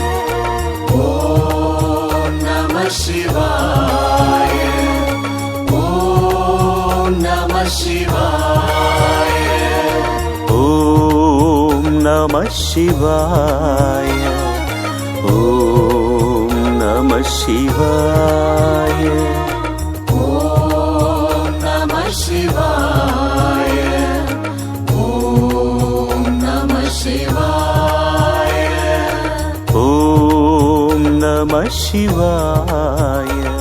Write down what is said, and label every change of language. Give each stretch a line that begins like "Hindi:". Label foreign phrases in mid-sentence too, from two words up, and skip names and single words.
Sanskrit: ॐ नम शिवाय ॐ नम शिवाय ॐ नमः शिवाय ॐ शिवाय. ॐ नम शिवाय. ॐ नम शिवाय. ॐ नम शिवाय.